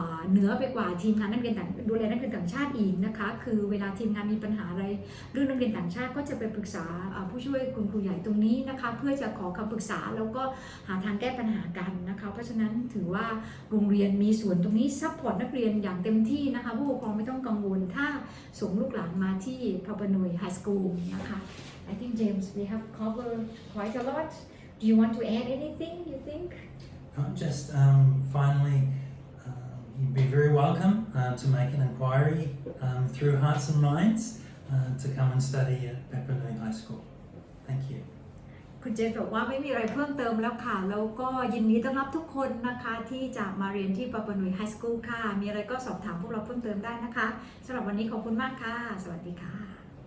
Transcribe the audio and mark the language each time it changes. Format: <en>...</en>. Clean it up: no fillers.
<th>เหนือไปกว่าทีมงานนักเรียนดูแลนักเรียนต่างชาติอีกนะคะคือเวลาทีมงานมีปัญหาอะไรเรื่องนักเรียนต่างชาติก็จะไปปรึกษาผู้ช่วยคุณครูใหญ่ตรงนี้นะคะเพื่อจะขอคำปรึกษาแล้วก็หาทางแก้ปัญหากันนะคะเพราะฉะนั้นถือว่าโรงเรียนมีส่วนตรงนี้ซัพพอร์ตนักเรียนอย่างเต็มที่นะคะผู้ปกครองไม่ต้องกังวลถ้าส่งลูกหลานมาที่ Papanui High School นะคะ</th> <en>I think James we have covered quite a lot. Do you want to add anything you think? Just finally, you'd be very welcome to make an inquiry through Hearts and Minds to come and study at Papanui High School. Thank you.</en> <th>คุณเจนบอกว่าไม่มีอะไรเพิ่มเติมแล้วค่ะแล้วก็ยินดีต้อนรับทุกคนนะคะที่จะมาเรียนที่ Papanui High School ค่ะมีอะไรก็สอบถามพวกเราเพิ่มเติมได้นะคะสำหรับวันนี้ขอบคุณมากค่ะสวัสดีค่ะ</th>